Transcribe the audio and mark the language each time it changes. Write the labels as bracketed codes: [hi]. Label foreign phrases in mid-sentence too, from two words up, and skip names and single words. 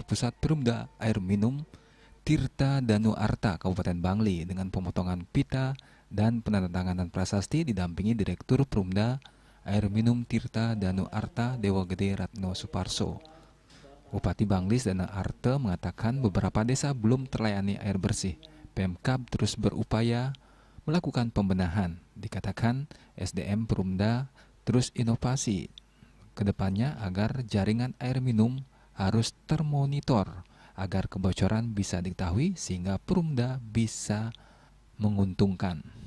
[id] pusat Perumda Air Minum Tirta Danu Arta Kabupaten Bangli dengan pemotongan pita dan penandatanganan prasasti didampingi Direktur Perumda Air Minum Tirta Danu Arta Dewa Gede Ratno Suparso. Bupati Bangli Sedana Arta mengatakan beberapa desa belum terlayani air bersih. Pemkab terus berupaya melakukan pembenahan. Dikatakan SDM Perumda terus inovasi kedepannya agar jaringan air minum harus termonitor agar kebocoran bisa diketahui sehingga Perumda bisa menguntungkan.